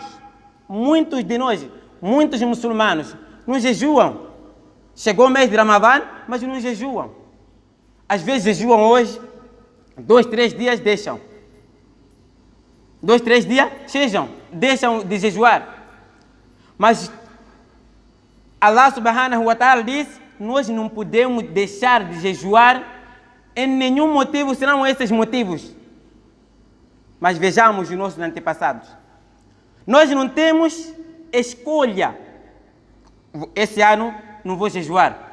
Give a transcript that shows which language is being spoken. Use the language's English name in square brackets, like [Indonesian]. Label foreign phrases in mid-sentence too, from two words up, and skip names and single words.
[Portuguese] Muitos de nós, muitos muçulmanos, não jejuam. Chegou o mês de Ramadã, mas não jejuam. Às vezes jejuam hoje, 2, 3 dias deixam. 2, 3 dias deixam de jejuar. Mas [Arabic] الله سبحانه وتعالى [Portuguese] diz: nós não podemos deixar de jejuar em nenhum motivo, senão esses motivos. Mas vejamos os nossos antepassados. Nós não temos escolha. Esse ano não vou jejuar.